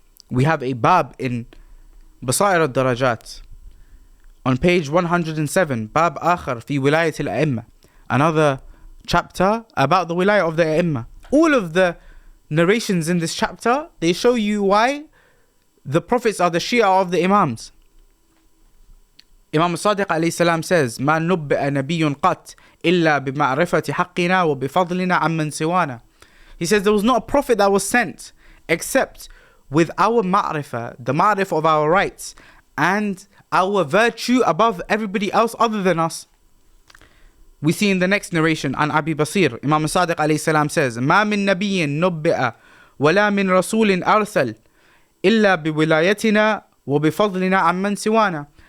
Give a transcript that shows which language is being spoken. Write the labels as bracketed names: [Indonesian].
[English] We have a bab in Basair al-Darajat on page 107, Bab Akhar fi Wilayat al-A'imma, another chapter about the wilayah of the A'imma. All of the narrations in this chapter, they show you why the Prophets are the Shi'a of the Imams. Imam Sadiq alayhi salam says, [Arabic] مَا نُبِّئَ نَبِيٌّ قَطْ إِلَّا بِمَعْرِفَةِ حَقِّنَا وَبِفَضْلِنَا عَمَّنْ سِوَانَا. [English] He says there was not a prophet that was sent except with our ma'rifah, the ma'rifah of our rights, and our virtue above everybody else other than us. We see in the next narration, an Abi Basir, Imam Sadiq alayhi salam says, [Arabic] مَا مِن نَبِيٍّ نُبِّئَ وَلَا مِن رَسُولٍ أَرْسَلٍ إِلَّا بِوِلَايَتِنَا وَبِفَضْلِنَا عَمَّنْ سِوَانَا.